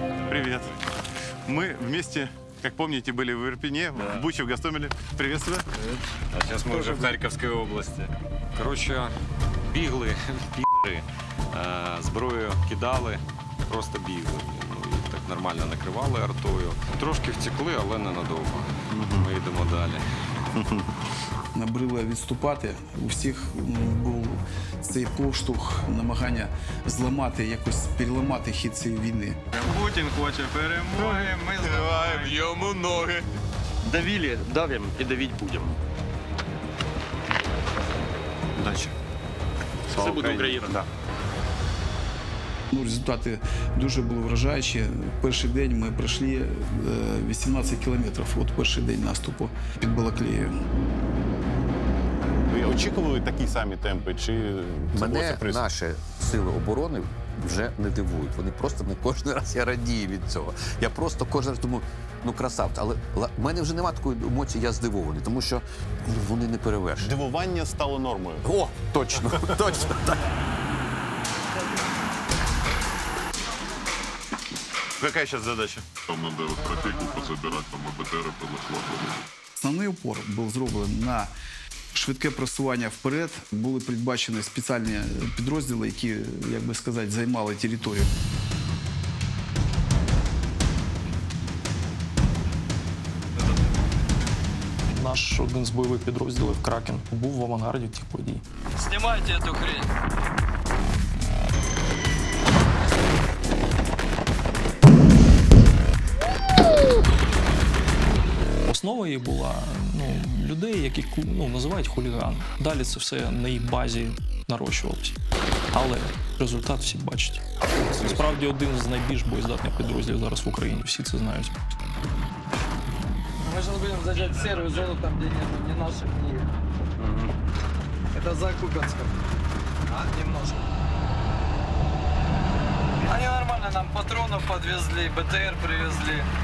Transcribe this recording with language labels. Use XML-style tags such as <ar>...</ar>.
<ru>Привет. Мы вместе, как помните, были в Ирпене, в Буче, в Гостомеле. Приветствую. Привет. А сейчас мы уже в Харьковской области.</ru> <uk>Короче, бігли, пі***ри, зброю кидали, просто бігли. Ну, і так нормально накривали артою. Трошки втекли, але ненадовго. Ми йдемо далі. Набрило відступати. У всіх був цей поштовх, намагання зламати, якось переламати хід цієї війни. Путін хоче перемоги, ми зливаємо йому ноги.</uk> <ru>Давили, давим и давить будем. Удачи.</ru> <uk>Все буде Україна.</uk> <ru>Да.</ru> <uk>Результати дуже були вражаючі. Перший день ми пройшли 18 кілометрів. От перший день наступу під Балаклеєю. Ви очікували такі самі темпи? Чи мене наші сили оборони вже не дивують. Вони просто не кожен раз я радію від цього. Я просто кожен раз думаю, ну красавці. Але в мене вже немає такої емоції, я здивований, тому що вони не перевершені. Дивування стало нормою. О, точно, точно так.</uk> <ru>Какая сейчас задача? Там надо стратегию пособирать, там БТР подошла.</ru> <uk>Основний упор був зроблений на швидке просування вперед. Були передбачені спеціальні підрозділи, які, як би сказати, займали територію. Наш один з бойових підрозділів «Кракен» був в авангарді тих подій. Знімайте цю хрень. Основа її була людей, яких називають хулігани. Далі це все на їх базі нарощувалося. Але результат всі бачать. Це справді один з найбільш боєздатних підрозділів зараз в Україні. Всі це знають.</uk> <ru>Мы сейчас будем заезжать в серую зону, там, где нету ни наших, ни... Это за Купянском. Немножко. Они нормально нам патронов подвезли, БТР привезли.</ru>